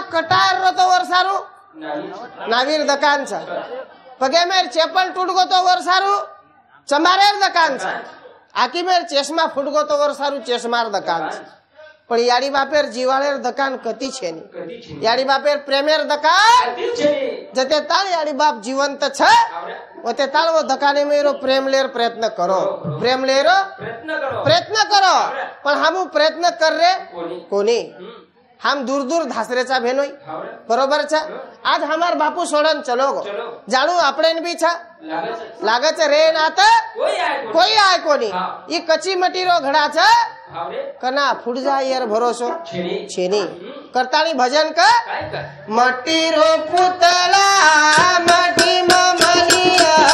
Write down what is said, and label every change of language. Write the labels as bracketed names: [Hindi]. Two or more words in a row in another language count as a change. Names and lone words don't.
[Lambadi] कटार रो तो वर सारू नावीर दुकान छ पगे मेर चेपल टूट गो तो वर सारू चमारेर दुकान छ आकी मेर चश्मा फूट गो तो वर सारू चश्मार दुकान छ पण याडी बापेर जीवाळेर दकान कती छे नी याडी बापेर प्रेमेर दकान जते ताळ याडी बाप जिवंत छ ओते ताळ वो दकाने मेरो प्रेम लेर प्रयत्न करो प्रेम लेर प्रयत्न करो पण हमू प्रयत्न कर रे कोणी हम दूर दूर धासरेचा भेनोय बरोबर छ आज हमार बापू सोडन चलो गो जाणू आपडेन बी छ लागच रे नात कोई आय कोणी ई कच्ची मटीरो घडा छ कना फुट जाय यार भरोसो छेनी करतानी भजन कर मटीरो पुतला मटी ममनिया